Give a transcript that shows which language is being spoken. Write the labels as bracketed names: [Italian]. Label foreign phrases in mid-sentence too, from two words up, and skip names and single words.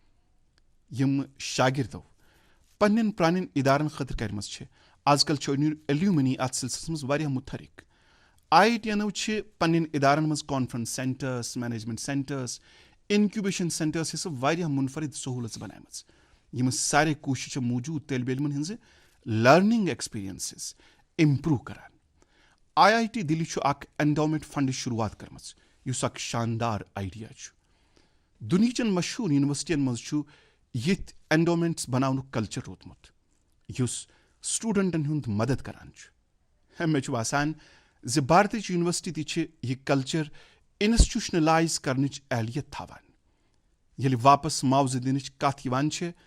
[Kashmiri] یِم شاگردو پننٮ۪ن پرانٮ۪ن ادارن خٲطرٕ کرِمژ چھِ آز کل چھُ ایلیومنی اتھ سلسلس منٛز واریاہ متحرک IITنو چھِ پننٮ۪ن ادارن منٛز کانفرنس سینٹٲرس مینیجمنٹ سینٹٲرس انکیوبیشن سینٹٲرس حِصہٕ واریاہ منفرد سہوٗلژ بنایمژ یِم سارے کوٗششہٕ موٗجوٗد طٲلبہِ علمن ہٕنٛزٕ [English] learning experiences improve [Kashmiri] کران IIT دِلی چھُ اکھ اینڈومنٹ فنڈٕچ شروٗعات کٔرمٕژ یُس اکھ شاندار آیڈیا چھُ دُنہیٖچن مشہوٗر یونیورسٹین منٛز چھُ یِتھۍ اینڈومنٹس بناونُک کلچر روٗدمُت یُس سٹوڈنٹن ہُنٛد مدد کران چھُ مےٚ چھُ باسان زِ بھارتٕچ یونیورسٹی تہِ چھِ یہِ کلچر انسٹیوشنلایز کرنٕچ اہلیت تھاوان ییٚلہِ واپس معاوضہٕ دِنٕچ کتھ یِوان چھِ